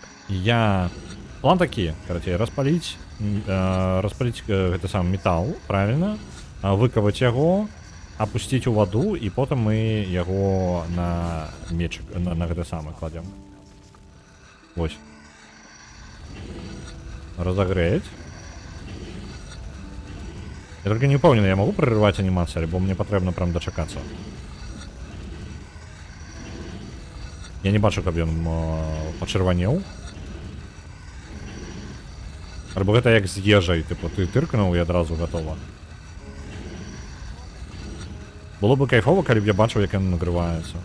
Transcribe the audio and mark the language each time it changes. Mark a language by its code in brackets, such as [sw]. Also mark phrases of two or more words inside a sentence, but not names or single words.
[be] План такі, карацей, распаліць гэты сам метал, правильно? Выкаваць яго, опусціць у ваду, і потым мы яго на мечик, на гэта самае кладзем. Вось. [ru] Разогреть. Я только не упомню, я могу прерывать анимацию, либо мне потребно прям дочекаться. [be] Я не бачу, каб ён пачырванеў. Альбо гэта як з ежай, типу, ты тыркнуў і адразу гатова. [ru] Было бы кайфово, [be] калі б я бачыў, як ён нагрываецца.